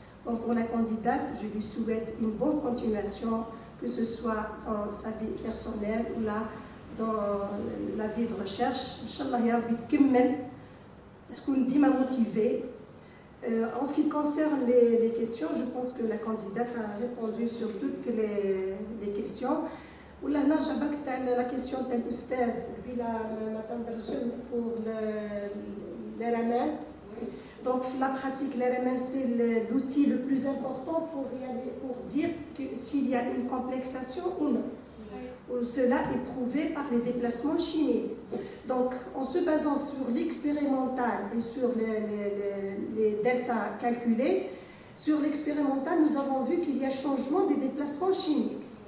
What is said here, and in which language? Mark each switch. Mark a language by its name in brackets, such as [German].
[French] Bon, pour la candidate, je lui souhaite une bonne continuation, que ce soit dans sa vie personnelle ou là, dans la vie de recherche. [Arabic] Inch'Allah, ya Rabbi tkemmel, تكون ديما [French] motivée. En ce qui concerne les questions, je pense que la candidate a répondu sur toutes les questions. [Arabic] ولا نرجع بك تاع [French] la question [Arabic] تاع الأستاذ قبيله مدام برجل [French] pour l'RMN. Donc la pratique, l'RMN, c'est l'outil le plus important pour dire s'il y a une complexation ou non. Cela est prouvé par les déplacements chimiques. Donc, en se basant sur l'expérimental et sur les deltas calculés, sur l'expérimental, nous avons vu qu'il y a changement des déplacements chimiques.